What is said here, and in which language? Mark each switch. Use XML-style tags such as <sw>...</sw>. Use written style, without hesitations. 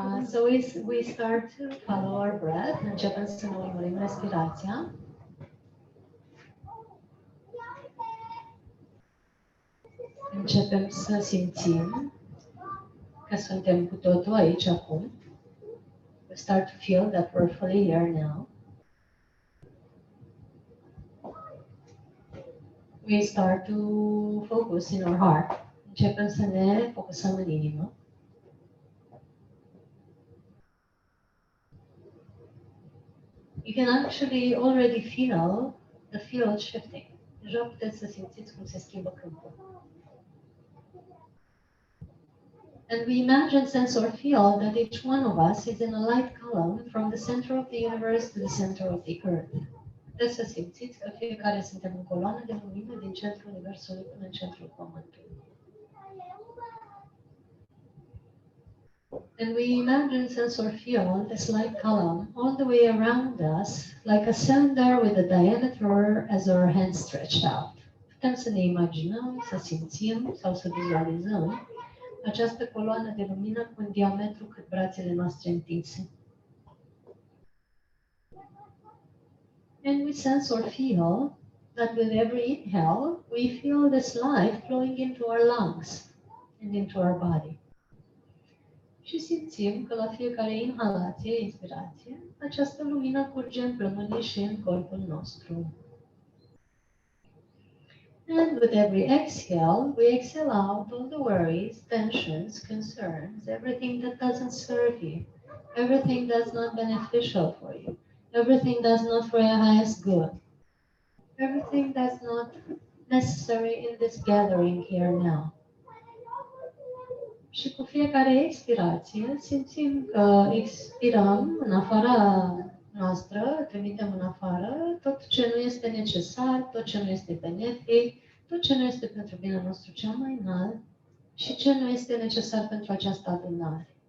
<en>So we start to follow our breath.</en> <ro>Începem să ne urmărim respirația. Începem să simțim că suntem cu totul aici acum.</ro> <en>We start to feel that we're fully here now. We start to focus in our heart.</en> <ro>Începem să ne focusăm în inimă.</ro> <en>You can actually already feel the field shifting.</en> <ro>Deja puteți să simțiți cum se schimbă câmpul.</ro> <en>And we imagine, sense, or feel that each one of us is in a light column from the center of the universe to the center of the earth.</en> <ro>Puteți să simțiți că fiecare suntem în coloană de lumină din centrul universului până în centrul pământului.</ro> <en>And we imagine, sense, or feel this light column all the way around us, like a cylinder with a diameter as our hands stretched out.</en> <ro>Putem să ne imaginăm, să simțim sau să vizualizăm această coloană de lumină cu un diametru cât brațele noastre întinse.</ro> <en>And we sense or feel that with every inhale, we feel this light flowing into our lungs and into our body.</en> <ro>Și simțim că la fiecare inhalație, inspirație, această lumină curge în plămânii și în corpul nostru.</ro> <en>And with every exhale, we exhale out all the worries, tensions, concerns, everything that doesn't serve you, everything that's not beneficial for you, everything that's not for your highest good, everything that's not necessary in this gathering here now.</en> <ro>Și cu fiecare expirație simțim că expirăm în afara noastră, trimitem în afară tot ce nu este necesar, tot ce nu este benefic, tot ce nu este pentru binele nostru cel mai înalt și ce nu este necesar pentru această adunare.</ro>